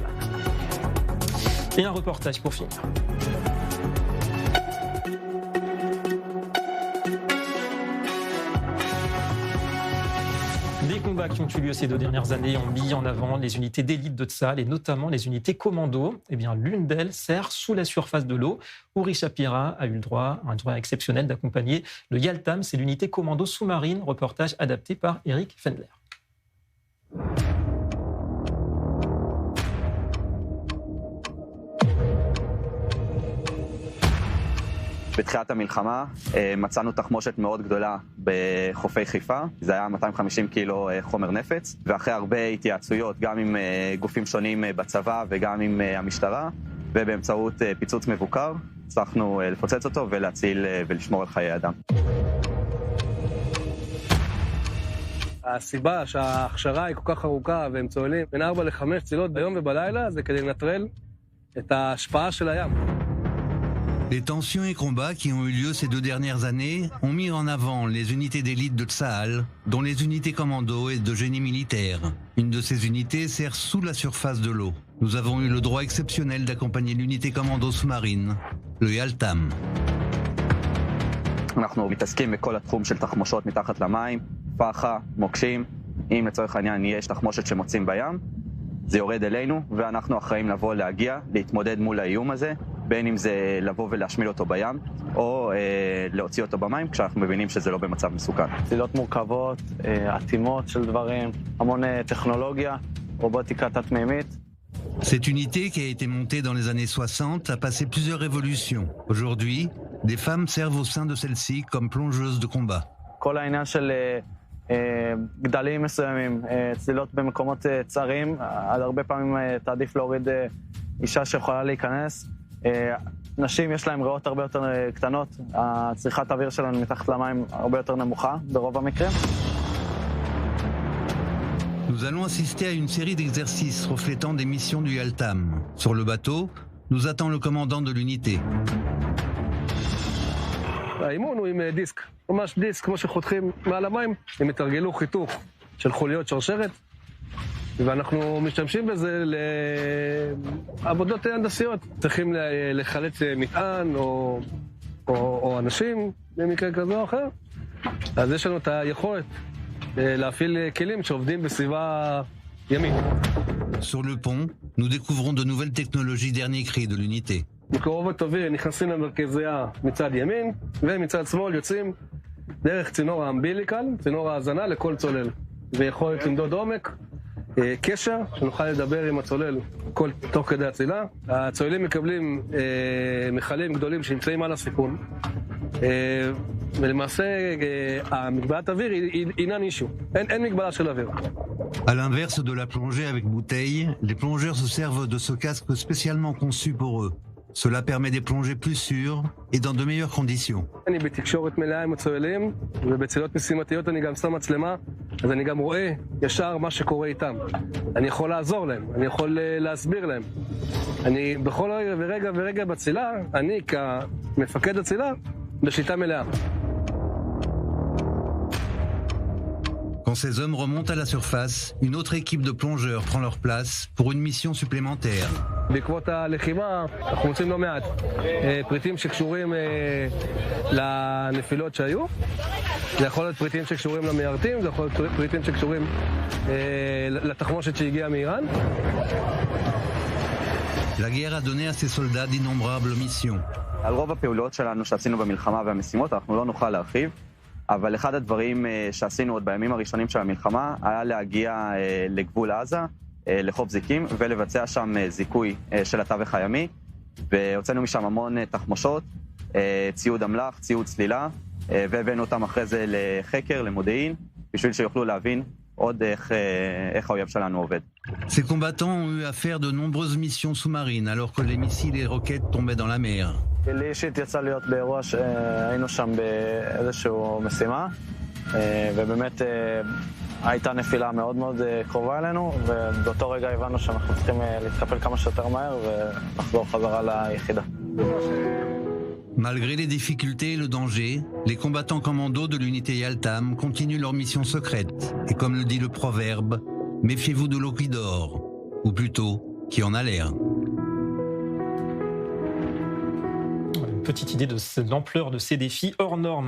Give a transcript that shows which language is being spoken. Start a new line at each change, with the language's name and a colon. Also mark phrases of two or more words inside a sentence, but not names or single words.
French: Et un reportage pour finir. Les combats qui ont eu lieu ces 2 dernières années ont mis en avant les unités d'élite de Tsahal et notamment les unités commando. Eh bien, l'une d'elles sert sous la surface de l'eau. Uri Shapira a eu le droit, un droit exceptionnel d'accompagner le Yaltam, c'est l'unité commando sous-marine. Reportage adapté par Eric Fendler.
Hebrew: בתחילת המלחמה מצאנו תחמושת מאוד גדולה בחופי חיפה, זה היה 250 קילו חומר נפץ, ואחרי הרבה התייעצויות גם עם גופים שונים בצבא וגם עם המשטרה, ובאמצעות פיצוץ מבוקר, הצלחנו לפוצץ אותו ולהציל ולשמור על חיי אדם. הסיבה שההכשרה היא כל כך ארוכה והם צוללים בין 4 ל-5 צלילות ביום ובלילה, זה כדי לנטרל את ההשפעה של הים.
French: Les tensions et combats qui ont eu lieu ces 2 dernières années ont mis en avant les unités d'élite de Tsahal, dont les unités commando et de génie militaire. Une de ces unités sert sous la surface de l'eau. Nous avons eu le droit exceptionnel d'accompagner l'unité commando sous-marine, le Yaltam.
Hebrew: אנחנו מתעסקים בכל התחום של תחמושות מתחת למים, פחה, מוקשים. אם לצורך העניין יש תחמושת שמוצאים בים, זה יורד אלינו, ואנחנו אחראים לבוא להגיע, להתמודד מול האיום הזה, בין אם זה לבוא ולהשמיד אותו בים, או להוציא אותו במים, כשאנחנו מבינים שזה לא במצב מסוכן. צלילות מורכבות, עתימות של דברים, המון טכנולוגיה, רובוטיקה תת-מימית.
French: Cette unité qui a été montée dans les années 60 a passé plusieurs révolutions. Aujourd'hui, des femmes servent au sein de celle-ci comme plongeuses de combat.
Hebrew: כל העניין של גדלים מסוימים, צלילות במקומות צרים, עד הרבה פעמים תעדיף להוריד אישה שיכולה להיכנס. נשים יש להם ריאות הרבה יותר קטנות, הצריכת האוויר שלנו מתחת למים הרבה יותר נמוכה ברוב המקרים.
French: Nous allons assister à une série d'exercices reflétant des missions du Yaltam. Sur le bateau, nous attend le commandant de l'unité.
Hebrew: האימון הוא עם דיסק, ממש דיסק, כמו שחותכים מעל המים, הם התרגלו חיתוך של חוליות שרשרת, ואנחנו משתמשים בזה לעבודות הנדסיות. צריכים לחלץ מטען או אנשים במקרה כזה או אחר, אז יש לנו את היכולת להפעיל כלים שעובדים בסביבה ימית.
French: Sur le pont, nous découvrons de nouvelles technologies dernier cri de l'unité.
Hebrew: מקרובות אוויר נכנסים למרכזייה מצד ימין, ומצד שמאל יוצאים דרך צינור האמביליקל, צינור ההזנה לכל צולל. ויכולת למדוד עומק, קשר, שנוכל לדבר עם הצולל תוך כדי הצלילה. הצוללים מקבלים מכלים גדולים שנמצאים על הסיפון, ולמעשה המגבלת אוויר אינה אישו, אין מגבלה של אוויר.
French: À l'inverse de la plongée avec bouteille, les plongeurs se servent de ce casque spécialement conçu pour eux. Cela permet des plongées plus sûres et dans de meilleures conditions.
Hebrew: אני בתקשורת מלאה עם הצוללים, ובצלילות משימתיות אני גם שם מצלמה, אז אני גם רואה ישר מה שקורה איתם. אני יכול לעזור להם, אני יכול להסביר להם. אני בכל רגע ורגע בצלילה, אני כמפקד הצלילה, בשליטה מלאה.
French: Quand ces hommes remontent à la surface, une autre équipe de plongeurs prend leur place pour une mission supplémentaire.
Hebrew: בעקבות הלחימה אנחנו מוצאים לא מעט פריטים שקשורים לנפילות שהיו. זה יכול להיות פריטים שקשורים למיירטים, זה יכול להיות פריטים שקשורים לתחמושת שהגיעה מאיראן.
French: La guerre a donné à ces soldats d'innombrables missions.
Hebrew: על רוב הפעולות שלנו שעשינו במלחמה והמשימות אנחנו לא נוכל להרחיב, אבל אחד הדברים שעשינו עוד בימים הראשונים של המלחמה היה להגיע לגבול עזה, לחוף זיקים, ולבצע שם זיכוי של התווך הימי, והוצאנו משם המון תחמושות, ציוד אמל"ח, ציוד צלילה, והבאנו אותם אחרי זה לחקר, למודיעין, בשביל שיוכלו להבין עוד איך האויב שלנו עובד.
French: Ces combattants ont eu à faire de nombreuses missions sous-marines alors que les missiles et roquettes tombaient dans la mer.
Hebrew: לי אישית יצא להיות באירוע שהיינו שם באיזשהו משימה, ובאמת הייתה נפילה מאוד מאוד קרובה אלינו, ובאותו רגע הבנו שאנחנו צריכים להתקפל כמה שיותר מהר ולחזור חזרה ליחידה.
French: Malgré les difficultés et le danger, les combattants commandos de l'unité Yaltam continuent leur mission secrète. Et comme le dit le proverbe, méfiez-vous de l'eau qui dort, ou plutôt, qui en a l'air. Une petite idée de l'ampleur de ces défis hors normes.